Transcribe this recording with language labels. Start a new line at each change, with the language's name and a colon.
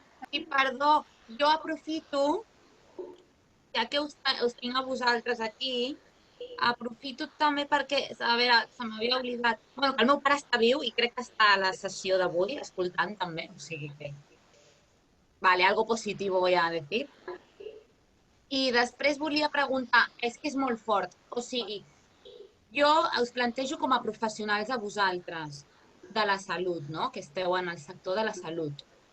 Catalan: I perdó, jo aprofito, ja que us tinc a vosaltres aquí, aprofito també perquè, a veure, se m'havia oblidat... Bueno, que el meu pare està viu i crec que està a la sessió d'avui, escoltant també, o sigui que...
Spanish: Vale, algo positivo voy a decir.
Catalan: I després volia preguntar, és que és molt fort, o sigui, jo us plantejo com a professionals a vosaltres de la salut, que esteu en el sector de la salut.